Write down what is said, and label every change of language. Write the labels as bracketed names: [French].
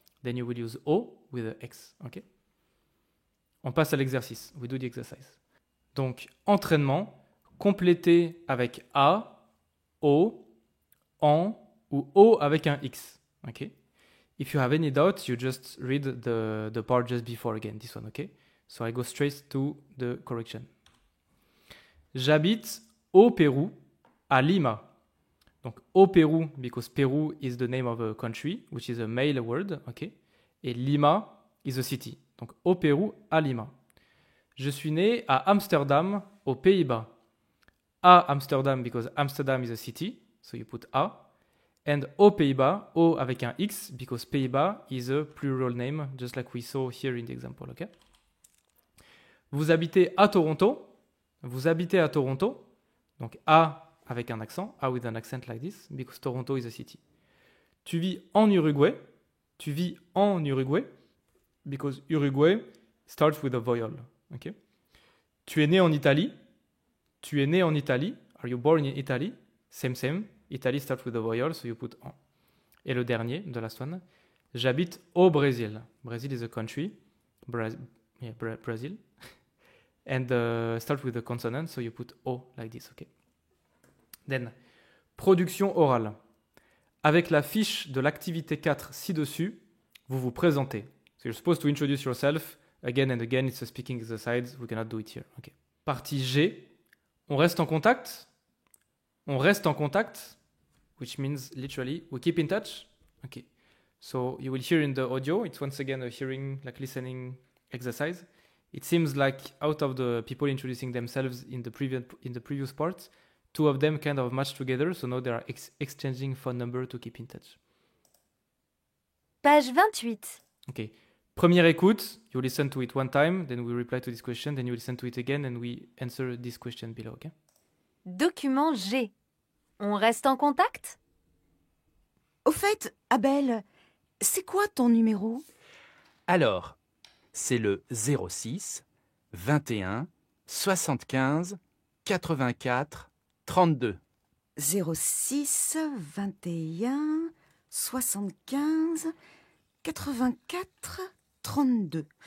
[English] Then you will use O with a X, okay? [French] On passe à l'exercice. [English] We do the exercise. [French] Donc entraînement, complété avec A, O, en ou O avec un X, okay? [English] If you have any doubt, you just read the part just before again, this one, okay? So I go straight to the correction. [French] J'habite au Pérou, à Lima. Donc au Pérou, [English] because Peru is the name of a country, which is a male word, okay? [French] Et Lima [English] is a city. [French] Donc au Pérou, à Lima. Je suis né à Amsterdam, aux Pays-Bas. À Amsterdam, [English] because Amsterdam is a city, so you put A. And aux Pays-Bas, [French] O avec un X, [English] because Pays-Bas is a plural name, just like we saw here in the example, okay? [French] Vous habitez à Toronto. Vous habitez à Toronto. Donc A avec un accent, [English] A with an accent like this, because Toronto is a city. [French] Tu vis en Uruguay. Tu vis en Uruguay, [English] because Uruguay starts with a vowel, okay? [French] Tu es né en Italie. Tu es né en Italie. [English] Are you born in Italy? Same. Italy starts with a vowel, so you put en. [French] Et le dernier, [English] the last one, [French] j'habite au Brésil. [English] Brazil is a country. Brazil. And start with a consonant, so you put O like this, okay? Then, [French] production orale. avec la fiche de l'activité 4 ci-dessus, vous vous présentez. [English] So you're supposed to introduce yourself again and again. It's a speaking exercise. We cannot do it here. Okay. [French] Partie G. On reste en contact. On reste en contact, [English] which means literally we keep in touch. Okay. So you will hear in the audio. It's once again a hearing, like listening exercise. It seems like out of the people introducing themselves in the previous parts, 2 of them kind of matched together. So now they are exchanging phone number to keep in touch. Page 28. Okay. [French] Première écoute, [English] you listen to it one time, then we reply to this question, then you listen to it again, and we answer this question below, okay? [French] Document G. On reste en contact? Au fait, Abel, c'est quoi ton numéro? Alors, c'est le 06 21 75 84 32. 06 21 75 84 32.